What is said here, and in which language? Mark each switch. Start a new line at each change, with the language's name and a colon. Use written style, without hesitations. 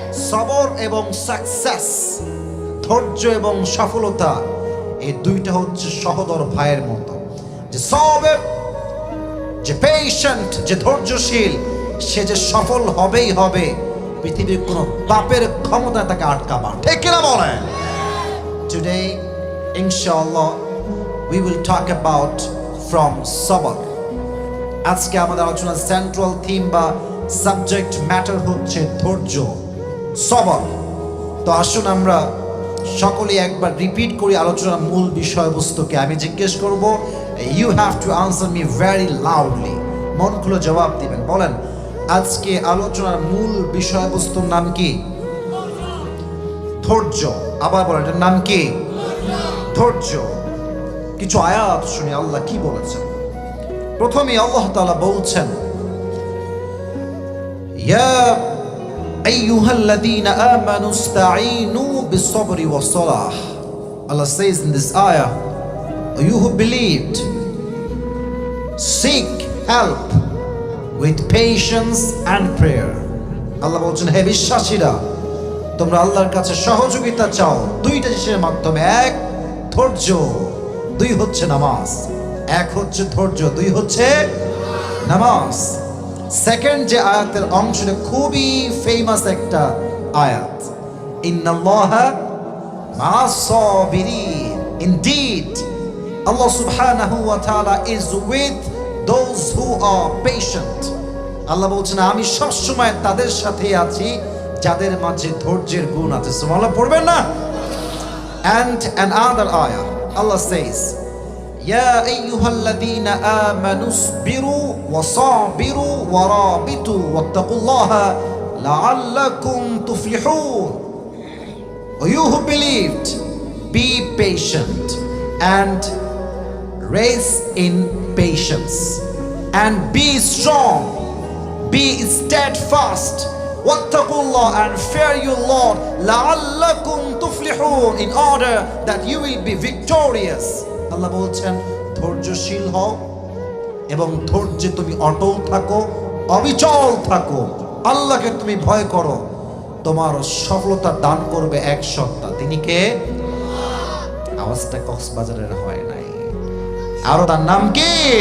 Bangla: সবর এবং সাকসেস, ধৈর্য এবং সফলতা, এই দুইটা হচ্ছে সহোদর ভাইয়ের মতো। যে সবর, যে পেশেন্ট, যে ধৈর্যশীল, সে যে সফল হবেই হবে, পৃথিবীর কোনো বাপের ক্ষমতা তাকে আটকাবার। ঠিক কিনা বলেন?
English: Today, inshallah, we will talk about from sabr.
Bangla: আজকে আমাদের আলোচনার সেন্ট্রাল থিম বা সাবজেক্ট ম্যাটার হচ্ছে ধৈর্য, সবর। তো আসুন আমরা সকলে একবার রিপিট করি আলোচনার মূল বিষয়বস্তুকে। আমি জিজ্ঞেস করব,
English: You have to answer me very loudly.
Bangla: মন খুলে জবাব দিবেন। বলেন, আজকে আলোচনার মূল বিষয়বস্তুর নাম কি? ধৈর্য। আবার বলেন, এটার নাম কি? ধৈর্য। কিছু আয়াত শুনি আল্লাহ কি বলেছেন। প্রথমে আল্লাহ তাআলা বলছেন,
Arabic: ইয়া আইয়ুহাল্লাযীনা আমানু ইসতাঈনু বিস-সাবরি ওয়াস-সালাহ।
English: Allah says in this ayah, you who believed, seek help with patience and prayer.
Bangla: আল্লাহ বলছেন, হে বিশ্বাসীরা, তোমরা আল্লাহর কাছে সহযোগিতা চাও দুইটা জিনিসের মাধ্যমে। এক ধৈর্য, দুই হচ্ছে নামাজ। এক হচ্ছে ধৈর্য, দুই হচ্ছে নামাজ। সেকেন্ড যে আয়াতের অংশটা খুবই ফেমাস একটা আয়াত,
Arabic: ইন্নাল্লাহা মা'আস-সাবিরিন।
Bangla: Indeed, Allah subhanahu wa ta'ala is with those who are patient. আল্লাহ বলছেন, আমি সব সময় তাদের সাথে আছি যাদের মাঝে ধৈর্যের গুণ আছে। সুবহানাল্লাহ পড়বেন না?
English: And another ayah, Allah says,
Arabic: يا أيها الذين آمنوا اصبروا وصابروا ورابطوا واتقوا الله لعلكم تفلحون.
English: You who believed, be patient and raise in patience and be strong, be steadfast.
Arabic: واتقوا الله
English: and fear your Lord
Arabic: لعلكم تفلحون,
English: in order that you will be victorious.
Bangla: আল্লাহ বলছেন, ধৈর্যশীল হও এবং ধৈর্যে তুমি অটল থাকো, অবিচল থাকো। আল্লাহকে তুমি ভয় করো, তোমার সফলতা দান করবে এক সত্তা। তিনি কে? আওয়াজটা কক্সবাজারের হয় নাই, আর তার নাম কি?